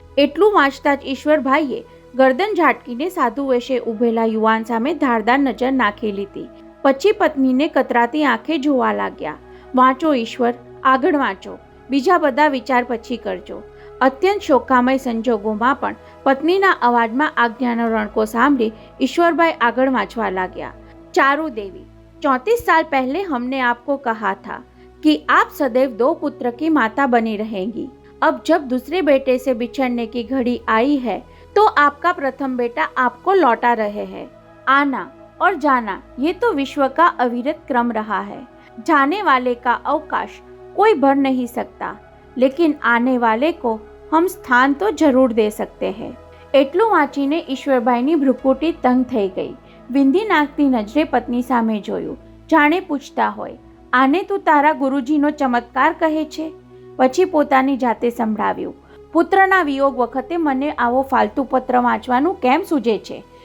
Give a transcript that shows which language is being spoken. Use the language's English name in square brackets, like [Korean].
[Gujarati] એટલું વાંચતા જ ઈશ્વરભાઈએ ગરદન ઝાટકીને સાધુ વેશે ઊભેલા યુવાન સામે ધારદાર નજર નાખી લીધી. પછી પત્નીને કતરાતી આંખે જોવા લાગ્યા. વાંચો ઈશ્વર, આગળ વાંચો. બીજા બધા વિચાર પછી કરજો. અત્યંત શોકામય સંજોગોમાં પણ પત્નીના અવાજમાં આજ્ઞાનો રણકો સાંભળી ઈશ્વરભાઈ આગળ વાંચવા લાગ્યા. [Hindi] ચારુદેવી, 34 साल पहले हमने आपको कहा था कि आप सदैव 2 पुत्र की माता बनी रहेंगी. अब जब दूसरे बेटे से बिछड़ने की घड़ी आई है तो आपका प्रथम बेटा आपको लौटा रहे हैं. आना और जाना ये तो विश्व का अविरत क्रम रहा है. जाने वाले का अवकाश कोई भर नहीं सकता, लेकिन आने वाले को हम स्थान तो जरूर दे सकते हैं. [Gujarati] એટલું વાંચીને ઈશ્વરભાઈની ભ્રુકુટી તંગ થઈ ગઈ. વિંધી નાખતી નજરે પત્ની સામે જોયું, જાણે પૂછતા હોય, આને તું તારા ગુરુજીનો ચમત્કાર કહે છે? પછી પોતાની જાતે સંભળાવ્યું, પુત્રના વિયોગ વખતે મને આવો ફાલતુ પત્ર વાંચવાનું કેમ સૂજે છે?